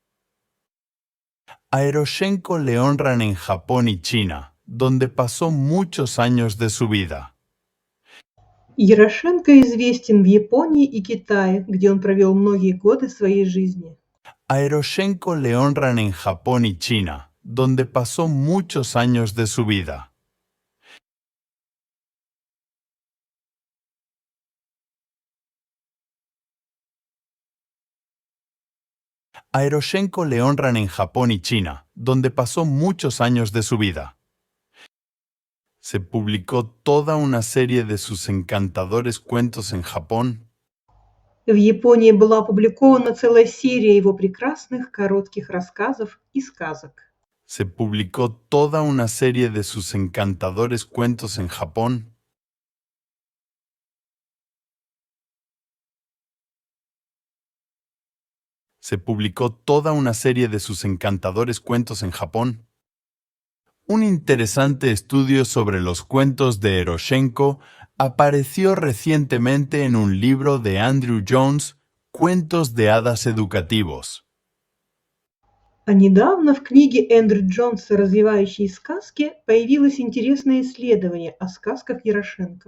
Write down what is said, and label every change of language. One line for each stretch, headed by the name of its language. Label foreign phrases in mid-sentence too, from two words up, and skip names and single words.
Spanish: A Eroshenko le honran en Japón y China, donde pasó muchos años de su vida.
Russian: Ярошенко известен в Японии и Китае, где он провел многие годы своей жизни.
Spanish: A Eroshenko le honran en Japón y China, donde pasó muchos años de su vida. A Eroshenko le honran en Japón y China, donde pasó muchos años de su vida. Se publicó toda una serie de sus encantadores cuentos en Japón.
Russian: В Японии была опубликована целая серия его прекрасных коротких рассказов и сказок.
Spanish: Se publicó toda una serie de sus encantadores cuentos en Japón. Se publicó toda una serie de sus encantadores cuentos en Japón. Un interesante estudio sobre los cuentos de Eroshenko apareció recientemente en un libro de Andrew Jones, Cuentos de hadas educativos.
Russian: А недавно в книге Эндрю Джонса «Развивающие сказки» появилось интересное исследование о сказках Ярошенко.